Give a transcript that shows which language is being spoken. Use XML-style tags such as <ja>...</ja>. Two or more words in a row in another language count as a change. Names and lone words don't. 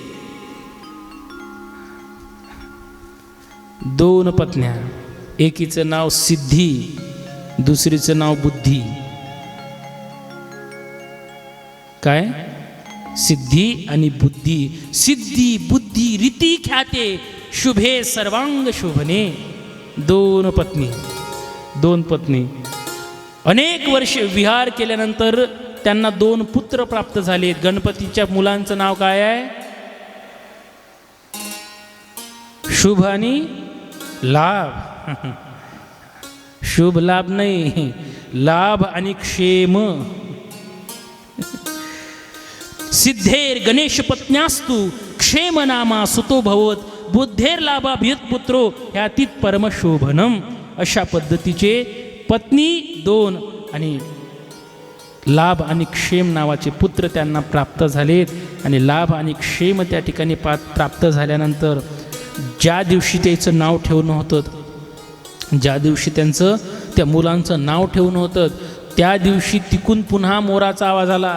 <mr>2 पत्न्या. एकीचं नाव सिद्धी, दुसरीचं नाव बुद्धी. काय? सिद्धी आणि बुद्धी.</mr> <sa>सिद्धी बुद्धी रीती ख्याते, शुभे सर्वांग शोभने.</sa> <mr>2 पत्नी. अनेक वर्ष विहार केल्यानंतर त्यांना 2 पुत्र प्राप्त झाले. गणपतीच्या मुलांचं नाव काय आहे? शुभ आणि लाभ. शुभ लाभ नाही, लाभ आणि क्षेम.</mr> <sa>सिद्धेर गणेश पत्न्यास्तु क्षेम नामा सुतो भवत, बुद्धेर लाभाभित पुत्रो ह्यातीत परमशोभनम.</sa> <mr>अशा पद्धतीचे पत्नी 2 आणि लाभ आणि क्षेम नावाचे पुत्र त्यांना प्राप्त झालेत. आणि लाभ आणि क्षेम त्या ठिकाणी प्राप्त झाल्यानंतर ज्या दिवशी त्याचं नाव ठेवणं होतं, ज्या दिवशी त्यांचं त्या मुलांचं नाव ठेवणं होतं, त्या दिवशी तिकून पुन्हा मोराचा आवाज आला.</mr>